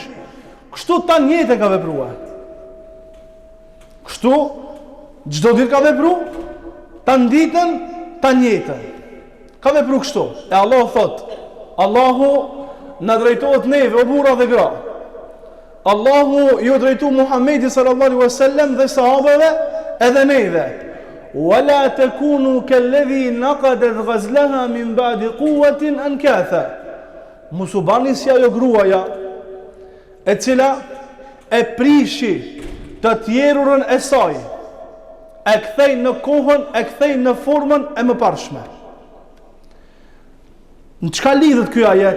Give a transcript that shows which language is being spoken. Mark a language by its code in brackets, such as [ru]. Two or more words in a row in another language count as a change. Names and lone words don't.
[sq] Kështu ta njëtë e ka vepruar. Kështu çdo ditë ka vepruar, ta ditën, ta njëtën. Ka vepruar kështu. E Allah thot, Allahu na drejtohet neve, o burra dhe gra. Allahu ju drejtu Muhammedi [ar] صلى الله عليه وسلم [sq] dhe sahabeve edhe neve. [ar] ولا تكونوا كالتي نقضت غزلها من بعد قوة أنكاثا. [sq] Mos u bani si ajo gruaja e cila e prishi të tjerurën e saj, e kthej në kohën, e kthej në formën e mëparshme. Në çka lidhet ky ajet?